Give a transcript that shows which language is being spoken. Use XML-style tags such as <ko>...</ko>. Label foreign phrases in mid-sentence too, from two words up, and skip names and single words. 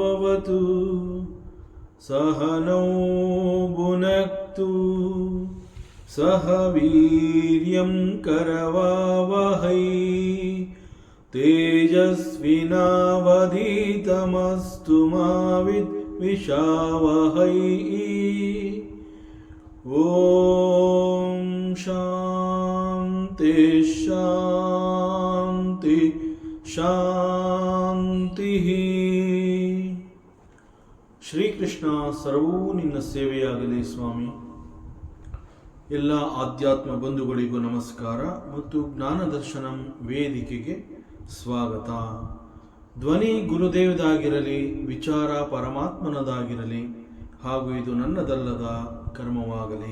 <sa>भवतु सहनौ भुनक्तु सह वीर्यं करवावहै तेजस्विनावधीतमस्तु मा विद्विषावहै। ओम शांति शांति शांति।</sa> <kn>ಶ್ರೀಕೃಷ್ಣ ಸರ್ವೂ ನಿನ್ನ ಸೇವೆಯಾಗಲಿ ಸ್ವಾಮಿ. ಎಲ್ಲ ಆಧ್ಯಾತ್ಮ ಬಂಧುಗಳಿಗೂ ನಮಸ್ಕಾರ ಮತ್ತು ಜ್ಞಾನದರ್ಶನಂ ವೇದಿಕೆಗೆ ಸ್ವಾಗತ. ಧ್ವನಿ ಗುರುದೇವದಾಗಿರಲಿ, ವಿಚಾರ ಪರಮಾತ್ಮನದಾಗಿರಲಿ, ಹಾಗೂ ಇದು ನನ್ನದಲ್ಲದ ಕರ್ಮವಾಗಲಿ.</kn>